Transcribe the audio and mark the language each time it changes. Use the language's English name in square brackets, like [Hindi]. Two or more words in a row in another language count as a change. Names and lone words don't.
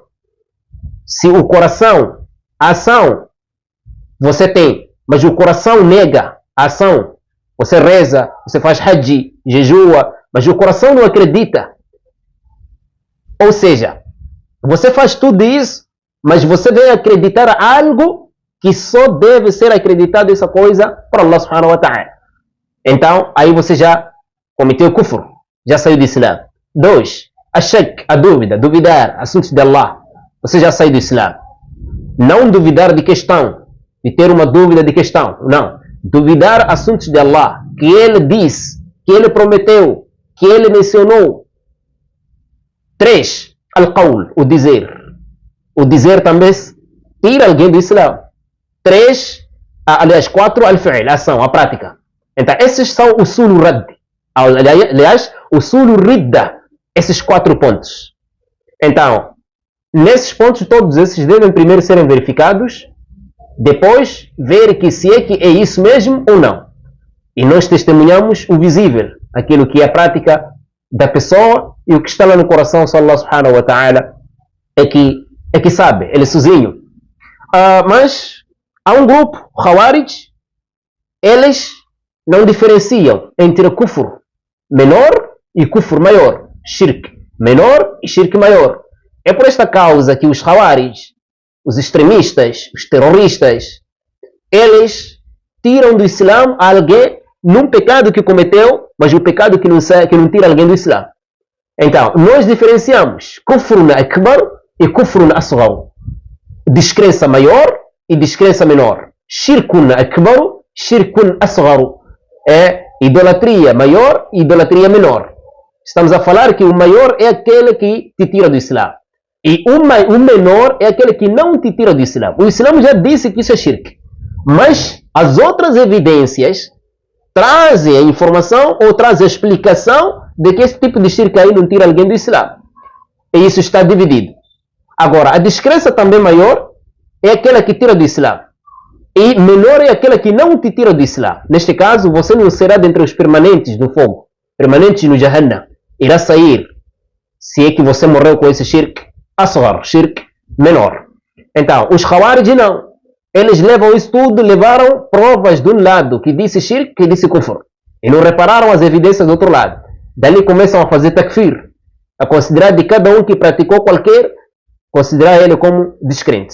[Portuguese] Se o coração, a ação você tem, mas o coração nega a ação, você reza, você faz hajj, jejua, mas o coração não acredita. Ou seja, você faz tudo isso, mas você deve acreditar algo que só deve ser acreditado essa coisa por [Arabic] الله سبحانه وتعالى. [Portuguese] Então, aí você já cometeu kufr, já saiu do Islã. 2. Ashak, a dúvida, duvidar assuntos de Allah, você já saiu do Islã. Não duvidar de questão, de ter uma dúvida de questão, não. Duvidar assuntos de Allah, que Ele diz, que Ele prometeu, que Ele mencionou. 3. Al-qawl, o dizer. O dizer também tira alguém do Islã. 4, al-fi'l, a ação, a prática. Então, esses são o [Arabic] أصول الردّ. [Portuguese] Aliás, o [Arabic] أصول الردّة. [Portuguese] Esses 4 pontos. Então, nesses pontos todos esses devem primeiro serem verificados, depois ver que se é que é isso mesmo ou não. E nós testemunhamos o visível, aquilo que é a prática da pessoa, e o que está lá no coração, só [Arabic] الله سبحانه وتعالى [Portuguese] é que sabe, ele sozinho. Mas há um grupo, Khawarij, eles não diferenciam entre kufr menor e kufr maior, shirk menor e shirk maior. É por esta causa que os Khawarij, os extremistas, os terroristas, eles tiram do Islã alguém num pecado que cometeu, mas o pecado que não tira alguém do Islã. Então, nós diferenciamos [Arabic] كفرٌ أكبر [Portuguese] e [Arabic] كفرٌ أصغر. [Portuguese] Descrença maior e descrença menor. [Arabic] شركٌ أكبر، شركٌ أصغر. [Portuguese] É idolatria maior e idolatria menor. Estamos a falar que o maior é aquele que te tira do Islã. E o menor é aquele que não te tira do Islã. O Islã já disse que isso é shirk. Mas as outras evidências trazem a informação ou trazem a explicação de que esse tipo de shirk aí não tira alguém do Islã. E isso está dividido. Agora, a descrença também maior é aquela que tira do Islã. E menor é aquela que não te tira do Islã. Neste caso, você não será dentre os permanentes no fogo, permanentes no Jahannam. Irá sair, se é que você morreu com esse [Arabic] شرك أصغر, [Portuguese] shirk menor. Então, os Khawarij não. Eles levam isso tudo, levaram provas de um lado que disse shirk, que disse kufr. E não repararam as evidências do outro lado. Dali começam a fazer takfir, a considerar de cada um que praticou qualquer, considerar ele como descrente.